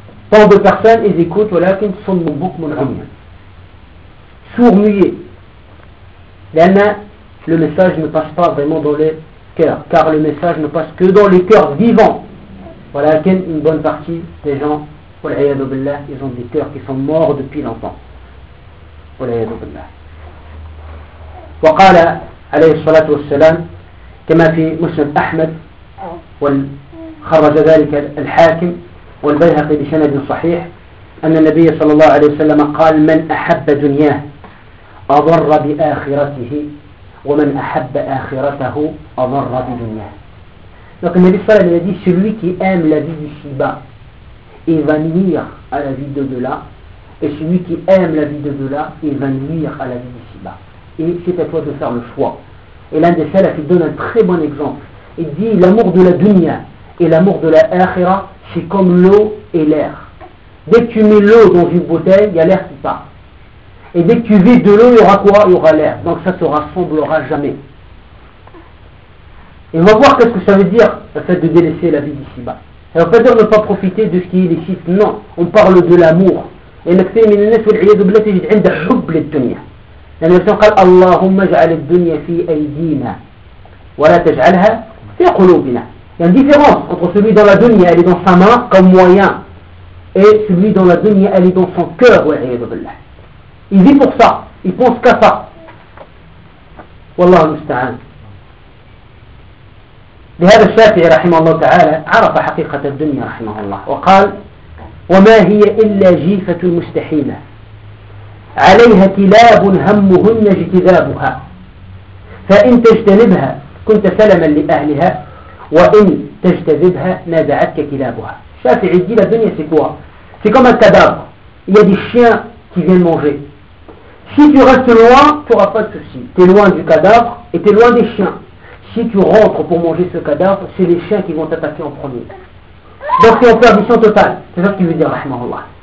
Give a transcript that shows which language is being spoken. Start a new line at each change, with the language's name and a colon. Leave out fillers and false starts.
French: Tant de personnes, ils écoutent, voilà, qu'ils sont mon bouc, mon amien. Sourd-muet. Le message ne passe pas vraiment dans les cœurs, car le message ne passe que dans les cœurs vivants. Voilà, une bonne partie des gens, wal'ayadu billah, ils ont des cœurs qui sont morts depuis longtemps.
Arabic: وليه بالله. وقال عليه الصلاة والسلام كما في مسند أحمد وخرج ذلك الحاكم والبيهقي بسند صحيح أن النبي صلى الله عليه وسلم قال من أحب دنياه أضر بآخرته ومن أحب آخرته أضر بدنياه.
French: Donc النبي صلى الله عليه وسلم dit celui qui aime la vie ici-bas il va nuire à la vie d'au-delà. Et celui qui aime la vie de delà, il va nuire à la vie d'ici-bas. Et c'est à toi de faire le choix. Et l'un des salaf qui donne un très bon exemple. Il dit, l'amour de la dunya et l'amour de la akhira, c'est comme l'eau et l'air. Dès que tu mets l'eau dans une bouteille, il y a l'air qui part. Et dès que tu vides de l'eau, il y aura quoi? Il y aura l'air. Donc ça ne se rassemblera jamais. Et on va voir qu'est-ce que ça veut dire, le fait de délaisser la vie d'ici-bas. Ça ne veut pas dire ne pas profiter de ce qui est illicite. Non, on parle de l'amour.
Arabic: إنك في من الناس والعياذ بالله تجد عنده حب للدنيا لأن الإنسان قال اللهم اجعل الدنيا في أيدينا ولا تجعلها في قلوبنا يعني
French: différence entre celui dans la dunya elle est dans sa main comme moyen et celui dans la dunya elle est dans son cœur
Arabic: والعياذ بالله
French: il vit pour ça il pense qu'à ça
Arabic: والله المستعان لهذا الشافعي رحمه الله تعالى عرف حقيقة الدنيا رحمه الله وقال وما هي إلا جيفة مستحيلة عليها كلاب همهن اجتذابها فإن تجتنبها كنت سلما لأهلها وإن تجتذبها نازعتك كلابها.
French: شافعي يدي الدنيا c'est quoi? C'est comme un cadavre. Il y a des chiens qui viennent manger. Si tu restes loin, tu n'auras pas de soucis. Tu es loin du cadavre et tu es loin des chiens. Si tu rentres pour manger ce cadavre, c'est les chiens qui vont t'attaquer en premier. Donc c'est en perdition totale. C'est ça qu'il veut dire, rahmahullah.